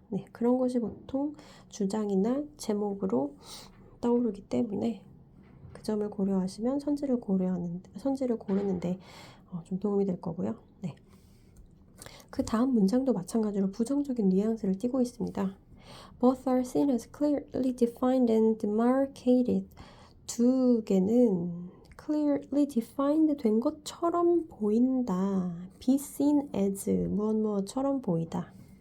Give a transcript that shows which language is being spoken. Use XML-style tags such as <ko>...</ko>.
<ko>네, 그런 것이 보통 주장이나 제목으로 떠오르기 때문에 그 점을 고려하시면 선지를 고르는데 좀 도움이 될 거고요. 네. 그 다음 문장도 마찬가지로 부정적인 뉘앙스를 띠고 있습니다.</ko> <en>Both are seen as clearly defined and demarcated.</en> <ko>두 개는</ko> <en>clearly defined</en> <ko>된 것처럼 보인다.</ko> <en>be seen as</en> <ko>무엇처럼 보이다.</ko>